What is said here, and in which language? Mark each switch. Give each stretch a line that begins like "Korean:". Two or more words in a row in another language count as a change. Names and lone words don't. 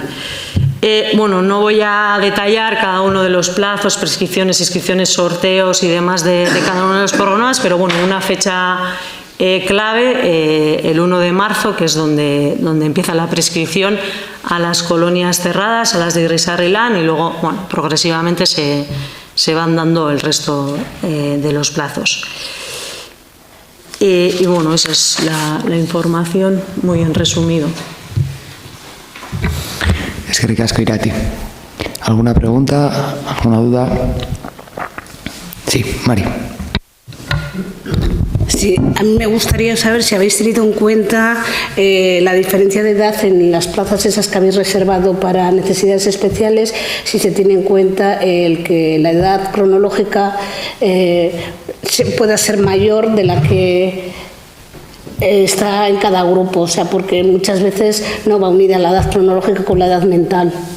Spanish: No voy a detallar cada uno de los plazos, prescripciones, inscripciones, sorteos y demás de cada uno de los programas, pero una fecha clave, el 1 de marzo, que es donde empieza la prescripción a las colonias cerradas, a las de Irrisarrilán, y luego progresivamente se van dando el resto de los plazos. Esa es la información muy en resumido.
Basque: Eskerrik asko, Irati.
Spanish: ¿Alguna pregunta? ¿Alguna duda? Sí, Mari. Sí, a mí me gustaría saber si habéis tenido en cuenta la diferencia de edad en las plazas esas que habéis reservado para necesidades especiales, si se tiene en cuenta el que la edad cronológica pueda ser mayor de la que está en cada grupo, o sea, porque muchas veces no va unida la edad cronológica con la edad mental.